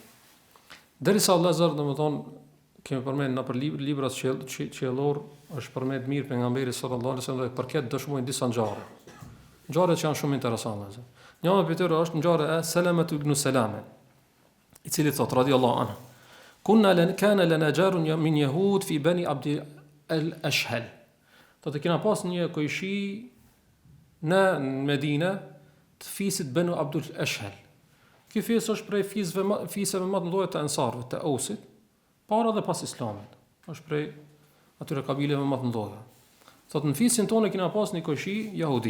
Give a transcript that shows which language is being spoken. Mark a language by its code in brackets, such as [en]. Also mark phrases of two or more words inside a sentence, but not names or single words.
[sq] Derisa Allah azza domethënë kemi përmend në për librat qiellor është përmend mirë pejgamberi [ar] صلى الله عليه وسلم [sq] dhe për këtë dëshmojnë disa ngjarje. Ngjarjet që janë shumë interesante. Njëra prej tyre është ngjarja e Selamet ibn Salame, i cili thot [ar] رضي الله عنه كان لنا جار من يهود في بني عبد الأشهل. [sq] Do të kena pas një kojshi në Medinë të fisit Banu Abdul Ashhal. Ky fis është prej fisëve më të mëdha të Ansarëve, të Ausit, para dhe pas Islamit. Është prej atyre kabileve më të mëdha. Thot në fisin tonë kena pas një kojshi jahudi.